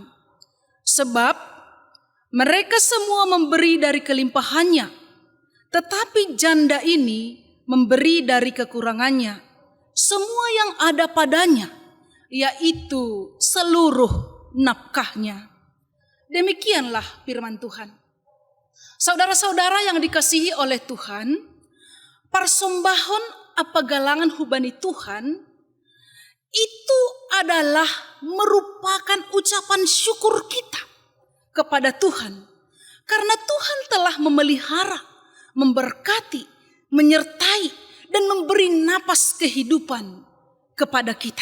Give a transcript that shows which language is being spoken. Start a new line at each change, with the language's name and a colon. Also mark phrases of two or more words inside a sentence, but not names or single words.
Indonesian: Sebab mereka semua memberi dari kelimpahannya, tetapi janda ini memberi dari kekurangannya, semua yang ada padanya, yaitu seluruh nafkahnya." Demikianlah firman Tuhan. Saudara-saudara yang dikasihi oleh Tuhan, persembahan apa
Batak Toba: galangan hubani
Indonesian: Tuhan itu adalah merupakan ucapan syukur kita kepada Tuhan. Karena Tuhan telah memelihara, memberkati, menyertai, dan memberi napas kehidupan kepada kita.